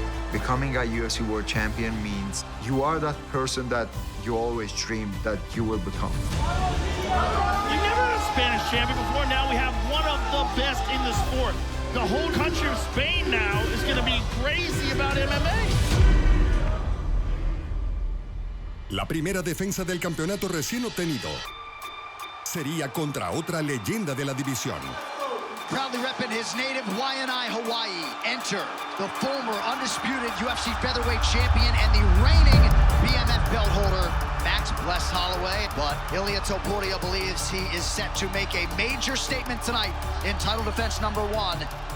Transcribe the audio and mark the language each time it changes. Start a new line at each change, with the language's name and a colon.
English: Becoming a UFC World Champion means you are that person that you always dreamed that you will become. We never had a Spanish champion before. Now we have one of the best in the sport. The whole country of Spain now is going to be crazy about MMA.
Spanish: La primera defensa del campeonato recién obtenido sería contra otra leyenda de la división.
English: Proudly repping his native Waianae, Hawaii, enter the former undisputed UFC featherweight champion and the reigning BMF belt holder, Max Bless Holloway. But Ilia Topuria believes he is set to make a major statement tonight in title defense #1.